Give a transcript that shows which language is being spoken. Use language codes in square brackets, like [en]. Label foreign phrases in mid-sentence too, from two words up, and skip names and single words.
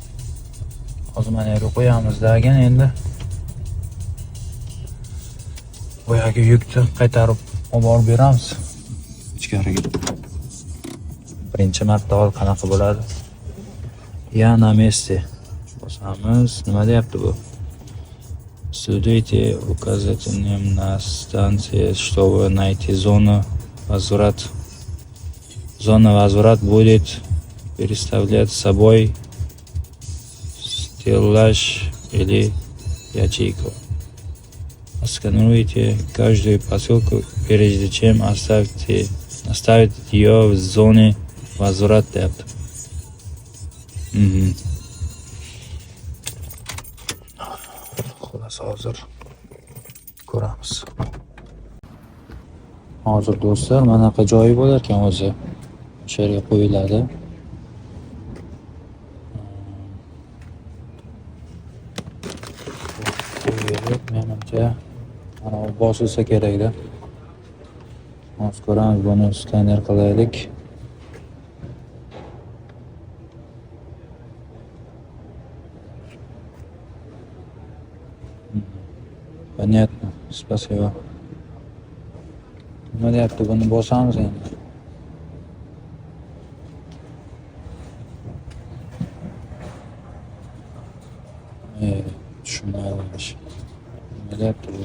[uz] Hozir mana yerga qo'yamiz degan endi. boyagi yukni qaytarib olib borib beramiz ichkariga. Birinchi marta qanaqa bo'ladi? [ru] Я на месте. [uz] Bosamiz. Nima deyapti bu? [ru] Следуйте указателям на станции, чтобы найти зону возврат. Зона возврат будет представлять собой стеллаж или ячейку. Сканируйте каждую посылку, прежде чем оставить ее в зоне возврат deyapti. [uz] Xo'las, hozir ko'ramiz. Hozir do'stlar, manaqa joyi bo'lar ekan o'zi. O'sha yerga qo'yiladi. Qo'yilib, menimcha mana bu bosilsa kerak-da. Hozir ko'ramiz, buni skaner qilaylik. [ru] Понятно. Спасибо. [uz] Nima deyapti? Buni bosamiz endi. Tushunmayapman. Nima deyapti bu?